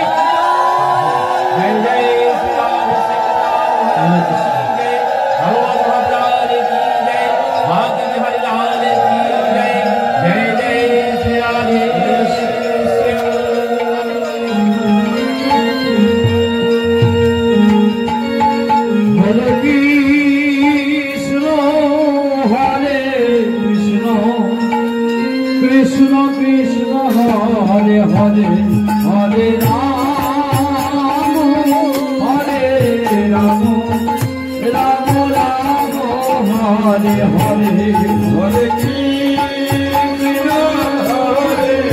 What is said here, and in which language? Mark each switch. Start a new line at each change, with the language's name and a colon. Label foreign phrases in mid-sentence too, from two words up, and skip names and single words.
Bangla: জয় জয় ভগবান মহাপ্রাণ কি জয়, ভাগ্য বিহারী লাল কি জয়, জয় জয় শ্রী রাধে
Sanskrit: কৃষ্ণ কৃষ্ণ হরে হরে হরে রাম হরে রাম রাম রাম হরে হরে হরে কৃষ্ণ হরে